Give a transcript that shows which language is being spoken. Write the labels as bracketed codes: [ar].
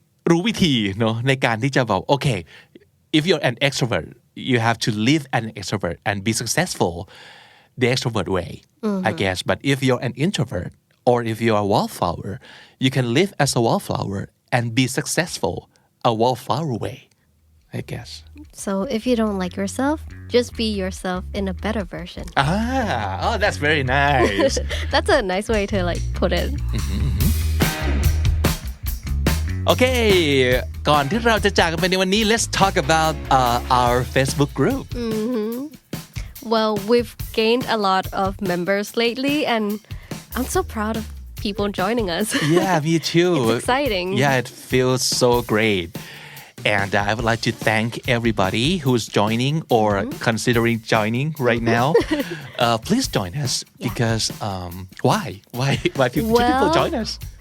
[th] รู้วิธีเนาะในการที่จะแบบโอเค [en] if you're an extrovert you have to live an extrovert and be successful the extrovert way I guess but if you're an introvert or if you're a wallflower you can live as a wallflower and be successful a wallflower way I guess so if you don't like yourself just be yourself in a better version that's very nice that's a nice way to like put it [th] โอเคก่อนที่เราจะจากกันไปในวันนี้ [en] let's talk about our Facebook group well we've gained a lot of members lately and I'm so proud of people joining us yeah me too it's exciting yeah it feels so great and I would like to thank everybody who's joining or considering joining right now please join us because why people join us